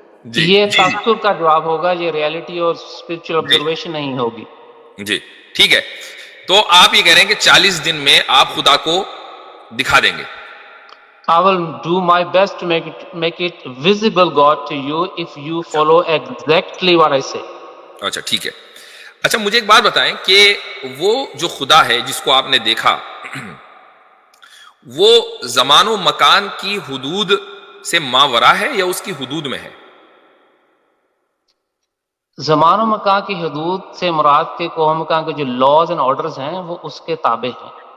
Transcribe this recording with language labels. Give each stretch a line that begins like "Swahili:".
Urdu: یہ تاثر کا جواب ہوگا, یہ ریالٹی اور اسپرچل آبزرویشن نہیں ہوگی. جی ٹھیک ہے, تو آپ یہ کہہ رہے ہیں کہ 40 دن میں آپ خدا کو دکھا دیں گے.
English: I will do my best to make it visible God to you if you follow exactly what I say.
Urdu: اچھا ٹھیک ہے. اچھا مجھے ایک بات بتائیں کہ وہ جو خدا ہے جس کو آپ نے دیکھا, وہ زمان و مکان کی حدود سے ماورا ہے یا اس کی حدود میں ہے؟ زمان و مکان کی حدود سے مراد کے کوہ مکان کے جو لاز اینڈ آرڈرز ہیں وہ اس کے تابع ہیں.